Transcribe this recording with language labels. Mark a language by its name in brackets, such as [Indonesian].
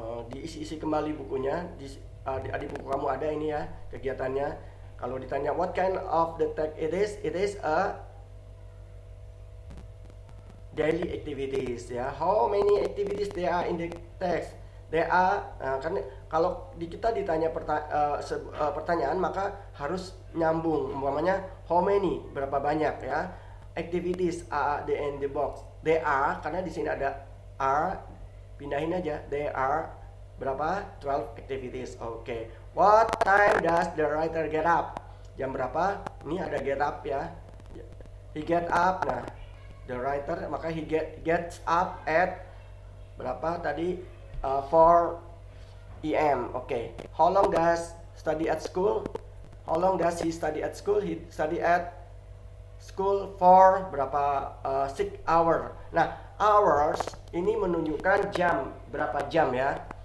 [Indonesian] Diisi kembali bukunya, di buku kamu ada ini ya kegiatannya. Kalau ditanya [English] what kind of the text it is a daily activities ya. How many activities there are in the text? There are [Indonesian] kan kalau kita ditanya pertanyaan maka harus nyambung. Umpamanya [English] how many, [Indonesian] berapa banyak ya. [English] Activities are the in the box. [Indonesian] There are, karena di sini ada are, pindahin aja. [English] There are [Indonesian] berapa? [English] 12 activities. Oke. What time does the writer get up? [Indonesian] Jam berapa? Ini ada [English] get up [Indonesian] ya. [English] He get up. Nah, the writer [Indonesian] maka [English] he gets up at [Indonesian] berapa tadi? [English] 4 AM. Oke. How long does study at school? How long does he study at school? He study at school for [Indonesian] berapa [English] 6 hour. [Indonesian] Nah, hours ini menunjukkan jam, berapa jam ya.